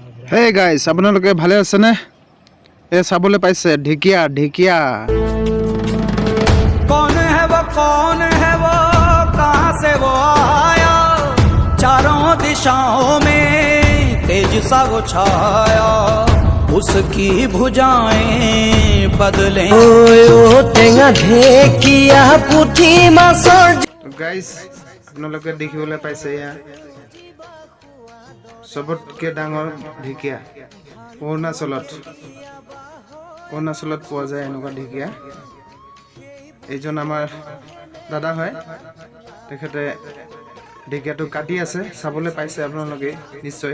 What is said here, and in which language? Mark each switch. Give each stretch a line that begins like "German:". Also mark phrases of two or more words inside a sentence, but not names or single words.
Assamese: হে গাইস, আপোনালোকে ভালে আছে নে? এ চাবলৈ পাইছে ঢেকিয়া ঢেকিয়া।
Hindi: कौन है वो कहाँ से वो आया चारों दिशाओं में तेज सा वो छाया उसकी भुजाएं बदले ढेकिया पुठी मासर
Assamese: গাইস, আপোনালোকে দেখিবলৈ পাইছে এয়া সবতকে ডাঙৰ ঢেকিয়া অৰুণাচলত পোৱা যায় এনেকুৱা ঢেকিয়া। এইজন আমাৰ দাদা হয়, তেখেতে ঢেকিয়াটো কাটি আছে, চাবলৈ পাইছে আপোনালোকে নিশ্চয়।